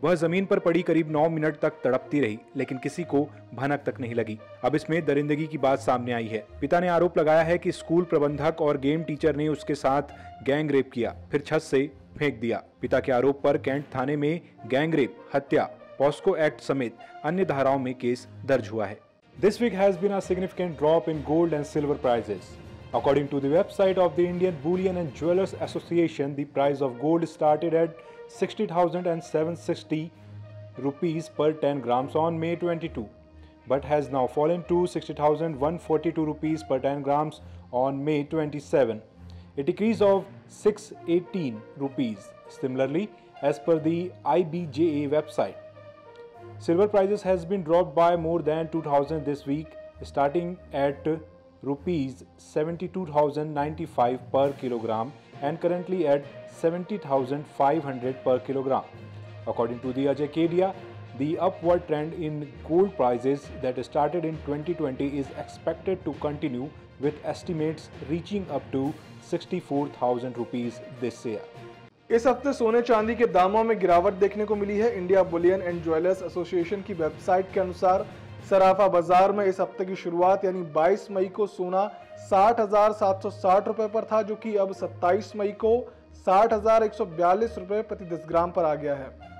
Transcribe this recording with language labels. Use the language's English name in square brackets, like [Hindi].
[Hindi] वह जमीन पर पड़ी करीब 9 मिनट तक तड़पती रही, लेकिन किसी को भनक तक नहीं लगी। अब इसमें दरिंदगी की बात सामने आई है। पिता ने आरोप लगाया है कि स्कूल प्रबंधक और गेम टीचर ने उसके साथ गैंग रेप किया, फिर छत से फेंक दिया। पिता के आरोप पर कैंट थाने में गैंग रेप, हत्या, पॉस्को एक्ट समेत अन्य धाराओं में केस दर्ज हुआ है। [English] This week has been a significant drop in gold and silver prices. According to the website of the Indian Bullion and Jewelers Association, the price of gold started at 60,760 rupees per 10 grams on May 22, but has now fallen to 60,142 rupees per 10 grams on May 27, a decrease of 618 rupees. Similarly, as per the IBJA website, silver prices has been dropped by more than 2,000 this week, starting at rupees 72,095 per kilogram and currently at 70,500 per kilogram. According to the Ajay Kedia, the upward trend in gold prices that started in 2020 is expected to continue, with estimates reaching up to 64,000 rupees this year. [Hindi] इस हफ्ते सोने चांदी के दामों में गिरावट देखने को मिली है। India Boolean and jewellers association की वेबसाइट के अनुसार सराफा बाजार में इस हफ्ते की शुरुआत यानी 22 मई को सोना 60,760 रुपए पर था, जो कि अब 27 मई को 60,142 रुपए प्रति 10 ग्राम पर आ गया है।